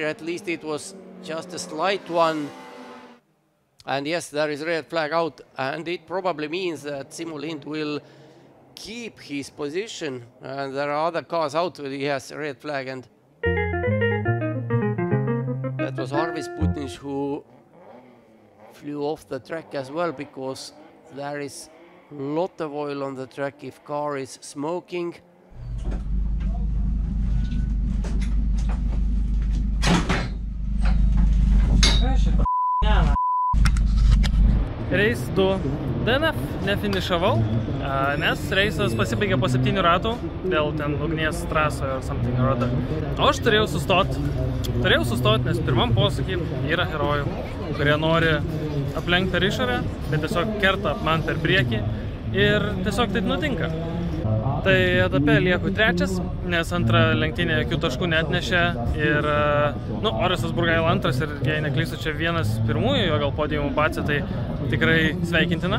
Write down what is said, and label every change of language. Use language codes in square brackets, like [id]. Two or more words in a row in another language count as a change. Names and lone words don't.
[en] At least it was just a slight one. And yes, there is red flag out, and it probably means that Simo Lind will keep his position, and there are other cars out where he has a red flag. And that was Arvis Putnic who flew off the track as well, because there is a lot of oil on the track if car is smoking. [lt] Reis 2. DNF nefinišavau, nes reisas pasibaigė po 7 ratų dėl ten ugnies trasoje ar [en] something or other. [lt] O aš turėjau sustot, nes pirmam posūkį yra herojų, kurie nori aplenkti per išorę, bet tiesiog kerta man per priekį ir tiesiog taip nutinka. Tai etape lieku 3, nes antrą lenktynę jokių taškų neatnešė ir Orisas Burgaila 2 ir jei neklystu čia vienas pirmųjų, jo gal podiumų bacė, tai tikrai sveikintina.